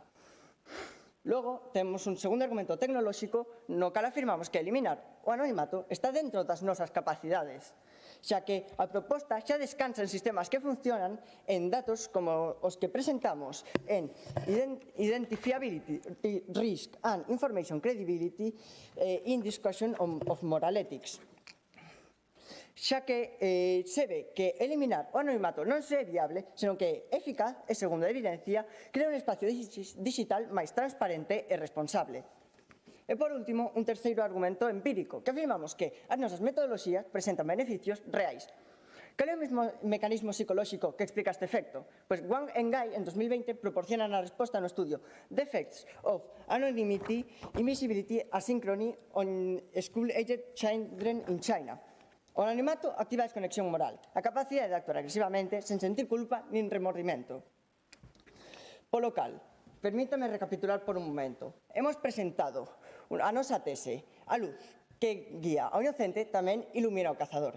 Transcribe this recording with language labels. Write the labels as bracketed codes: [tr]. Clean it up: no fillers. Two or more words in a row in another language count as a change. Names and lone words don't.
[gl] Logo, temos un segundo argumento tecnolóxico no cal afirmamos que eliminar o anonimato está dentro das nosas capacidades, xa que a proposta xa descansa en sistemas que funcionan en datos como os que presentamos en Identifiability, Risk and Information Credibility in Discussion of Moral Ethics. Xa que se ve que eliminar o anonimato non é viable, senón que é eficaz e, segundo a evidencia, crea un espacio digital máis transparente e responsable. E, por último, un terceiro argumento empírico, que afirmamos que as nosas metodoloxías presentan beneficios reais. Cal é o mesmo mecanismo psicolóxico que explica este efecto? Pois Wang e Gai, en 2020, proporcionan a resposta no estudio The Effects of Anonymity, Invisibility, Asynchrony on School-Aged Children in China. O anonimato activa a desconexión moral, a capacidade de actuar agresivamente sen sentir culpa nin remordimento. Polo cal, permítame recapitular por un momento. Hemos presentado a nosa tese, a luz que guía ao inocente tamén ilumina ao cazador.